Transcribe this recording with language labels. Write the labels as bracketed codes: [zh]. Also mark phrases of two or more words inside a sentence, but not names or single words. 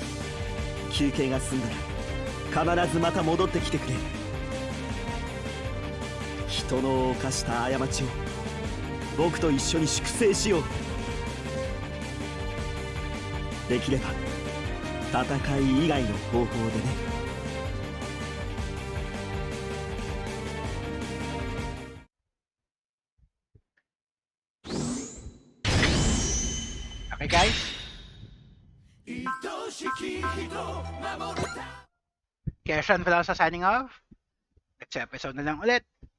[ja] 休憩が済んだら必ずまた戻ってきてくれ。人の犯した過ちを僕と一緒に粛清しよう。できれば戦い以外の方法でね。 [en] Okay guys? [tl] Kaya Sean Velosa [en] signing off. Next episode [tl] na lang ulit.